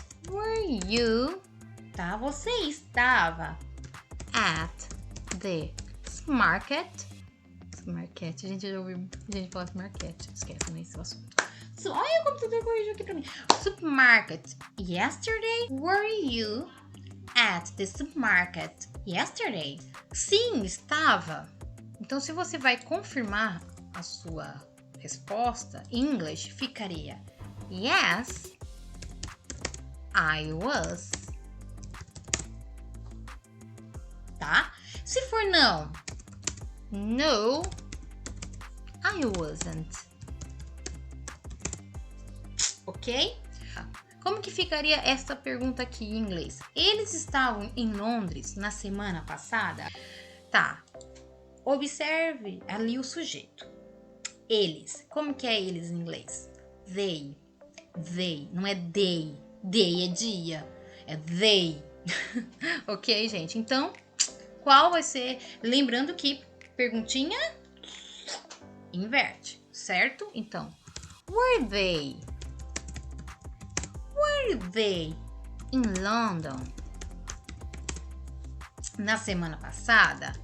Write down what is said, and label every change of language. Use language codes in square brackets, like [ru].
[en] Were you, tá? Você estava at the market. [pt] Market, a gente já ouviu gente falar market, esquece nesse assunto. Olha o computador corrigiu aqui pra mim. Supermarket. [en] Yesterday, were you at the supermarket yesterday? [pt] Sim, estava. Então, se você vai confirmar a sua resposta, em inglês ficaria yes, I was. Tá? Se for não, no, I wasn't. Ok? Como que ficaria essa pergunta aqui em inglês? Eles estavam em Londres na semana passada? Tá. Observe ali o sujeito. Eles. Como que é eles em inglês? They. They. Não é they. Day é dia. É they. Ok, gente? Então, qual vai ser? Lembrando que perguntinha inverte, certo? [en] Então, were they in London na semana passada?